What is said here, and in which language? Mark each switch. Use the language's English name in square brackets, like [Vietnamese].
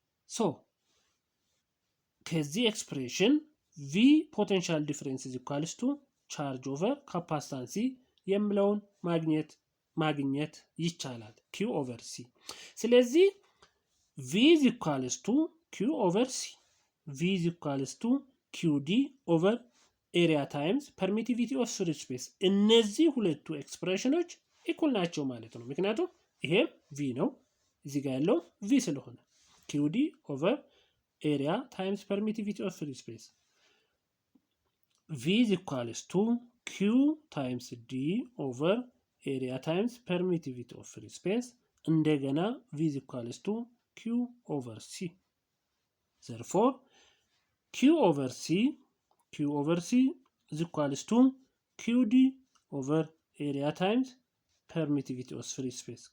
[English] So ከዚህ ኤክስፕሬሽን V potential difference is equals to charge over capacitance [Amharic] የሚለውን ማግኘት ይቻላል [English] Q over C. ስለዚህ V is equals to Q over C. V is equals to QD over area times permittivity of free space. [Amharic] እነዚህ ሁለቱ ኤክስፕሬሽኖች ኢኩል ናቸው ማለት ነው። ምክንያቱም ይሄም V ነው እዚህ ጋር ያለው V ስለሆነ [English] QD over area times permittivity of free space. V is equals to Q times D over area times permittivity of free space. እንደገና V is equals to Q over C. Therefore Q over C is equals to QD over area times permittivity of free space.